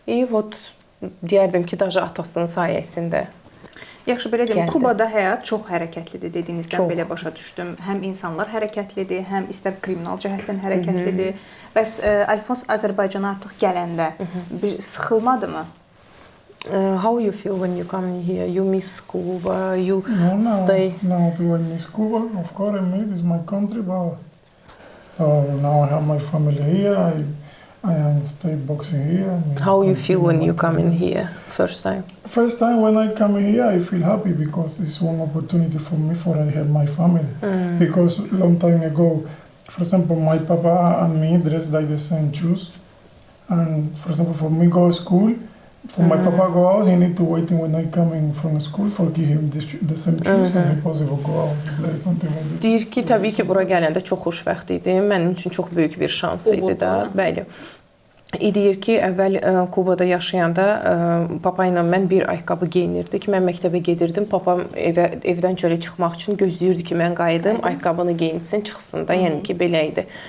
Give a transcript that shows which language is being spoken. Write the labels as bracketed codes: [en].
[az] Вот deyərdim ki, daşı atasının sayəsində. Yaxşı, belə deyim, Kubada həyat çox hərəkətlidir dediyinizdən belə başa düşdüm. Həm insanlar hərəkətlidir, həm istər kriminal cəhətdən hərəkətlidir. Bəs Alfons Azərbaycana artıq gələndə bir sıxılmadımı? [en] How you feel when you come here? You miss Cuba? You stay? No, do I miss Cuba? Of course I miss. It's my country, but now I have my family here. I stay boxing here. How you feel when you come in here first time? First time when I come here, I feel happy because it's one opportunity for me for I have my family. Because long time ago, for example, my papa and me dressed like the same shoes. And for example, for me go to school, for my papa go out, he need to wait when I coming from school for give him the same shoes and he possible go out. It's like something like that. [az] Deyir ki, təbii ki, bura gələndə çox xoşbəxt idi. Mənim üçün çox böyük bir şans idi də. Bəli. Deyir ki, əvvəl Kubada yaşayanda papa ilə mən bir ayaqqabı geyinirdik. Mən məktəbə gedirdim. Papam evdən çölə çıxmaq üçün gözləyirdi ki, mən qayıdım, ayaqqabını geyinsin, çıxsın da. Yəni ki, belə idi.